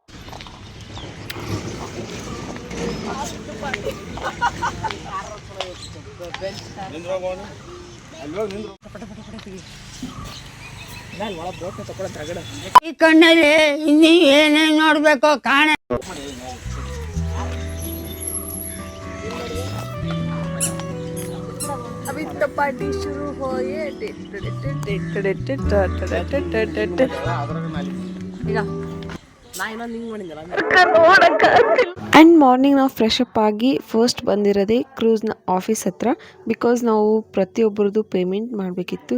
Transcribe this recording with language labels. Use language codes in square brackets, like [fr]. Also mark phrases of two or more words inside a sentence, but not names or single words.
[kn] ಈ ಕಣ್ಣಲ್ಲಿ ಇನ್ನೀ ಏನೇನು ನೋಡ್ಬೇಕು ಕಾಣ. [hi] अभी तो पार्टी शुरू हो ये [en] and morning [kn] ನಾವು [en] fresh up [kn] ಆಗಿ ಫಸ್ಟ್ ಬಂದಿರೋದೇ ಕ್ರೂಸ್ನ ಆಫೀಸ್ ಹತ್ರ. ಬಿಕಾಸ್ ನಾವು ಪ್ರತಿಯೊಬ್ಬರದ್ದು ಪೇಮೆಂಟ್ ಮಾಡಬೇಕಿತ್ತು.